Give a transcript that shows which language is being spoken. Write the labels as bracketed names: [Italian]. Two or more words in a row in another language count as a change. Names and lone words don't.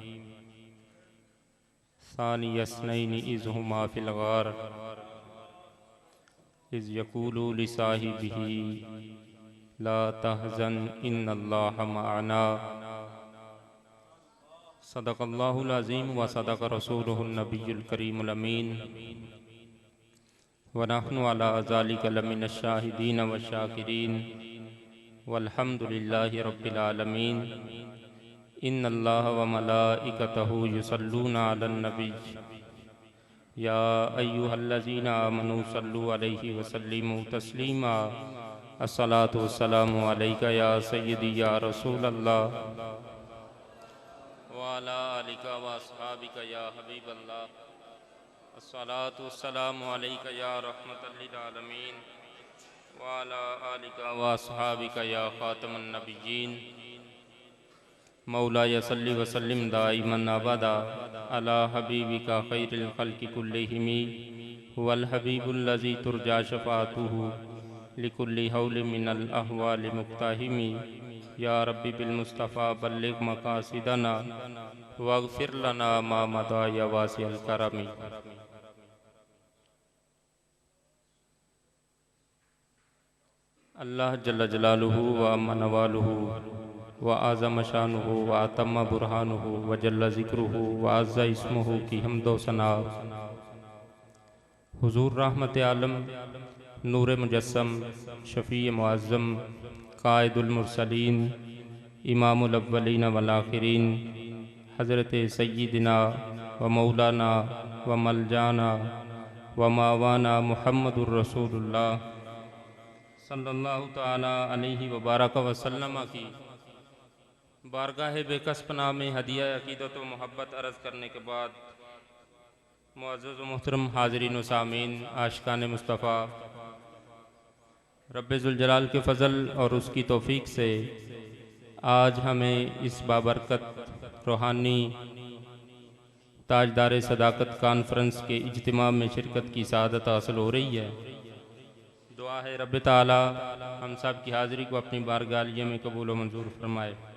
[Arabic] ثاني اثنين إذ هما في الغار إذ يقول لصاحبه لا تحزن إن الله معنا. صدق الله العظيم وصدق رسوله النبي الكريم الأمين ونحن على ذلك لمن الشاهدين وشاكرين والحمد لله رب العالمين. إن الله وملائكته يصلون على النبي يا أيها الذين آمنوا صلوا عليه وسلموا تسليما. الصلاة والسلام عليك يا سيدي يا رسول الله وعلى آلك وأصحابك يا حبيب الله. الصلاة والسلام عليك يا رحمة للعالمين وعلى آلك وأصحابك يا خاتم النبيين. مولاي صل وسلم دائما أبدا على حبيبك خير الخلق كلهم هو الحبيب الذي ترجى شفاعته لكل هول من الأهوال مقتحم. يا رب بالمصطفى بلغ مقاصدنا واغفر لنا ما مضى يا واسع الكرم. الله جل جلاله وعم نواله وأعظم شأنه وأتم برهانه وجل ذكره وعز اسمه [Hindi] की हम्दो सना हुज़ूर रहमत आलम नूर मुजस्सम शफ़ी मुअज़्ज़म [Arabic] قائد المرسلين إمام الأولين وال [Hindi] आखिरीन हज़रत [Arabic] سيدنا ومولانا وملجانا ومأوانا محمد رسول الله صلى الله تعالى عليه وبارك وسلم [Hindi] की बारगाह बेकसपना में हदिया अक़ीदत व मोहब्बत अर्ज़ करने के बाद मुअज़्ज़ज़ व मुहतरम हाज़रीन व सामीन आशिक़ान मुस्तफ़ा रब्बे ज़ुल जलाल के फ़ज़ल और उसकी तौफ़ीक़ से आज हमें इस बाबरकत रूहानी ताजदार सदाकत कॉन्फ्रेंस के इज्तिमा में शिरकत की सआदत हासिल हो रही है। दुआ है रब्बे ताला हम सब की हाज़िरी को अपनी बारगाह में कबूल व मंजूर फरमाए।